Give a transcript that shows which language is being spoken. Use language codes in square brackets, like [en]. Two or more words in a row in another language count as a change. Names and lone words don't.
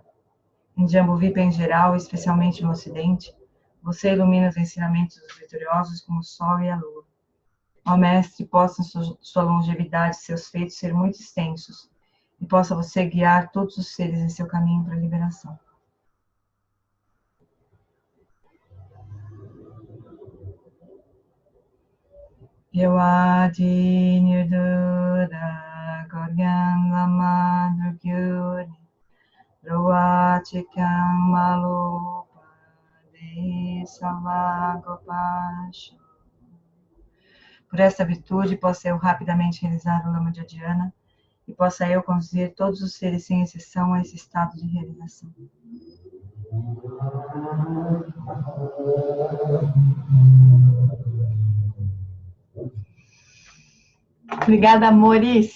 [pt] Em Jambuvipa em geral, especialmente no Ocidente, você ilumina os ensinamentos dos vitoriosos como o sol e a lua. Ó Mestre, possa sua longevidade e seus feitos ser muito extensos, e possa você guiar todos os seres em seu caminho para a liberação. Yawadi Nirduda Godyan Lama Drugyuni Roa Chikang Malupa De Salagopasho. Por esta virtude, possa eu rapidamente realizar o Lama de Adhyana e possa eu conduzir todos os seres sem exceção a esse estado de realização. Obrigada, amores.